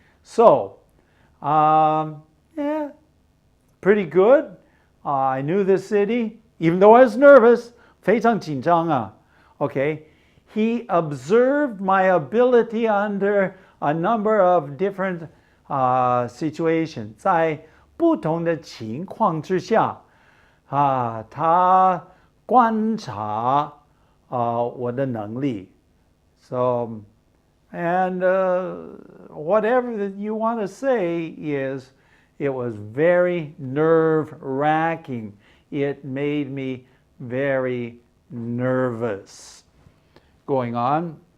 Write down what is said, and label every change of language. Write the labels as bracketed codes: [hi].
[en] So, yeah, pretty good. I knew the city, even though I was nervous. [zh] 非常紧张啊. [en] Okay, he observed my ability under a number of different situations. [zh] 在不同的情况之下，他观察我的能力。 [en] So, and whatever that you want to say is, it was very nerve-wracking. It made me very nervous. Going on.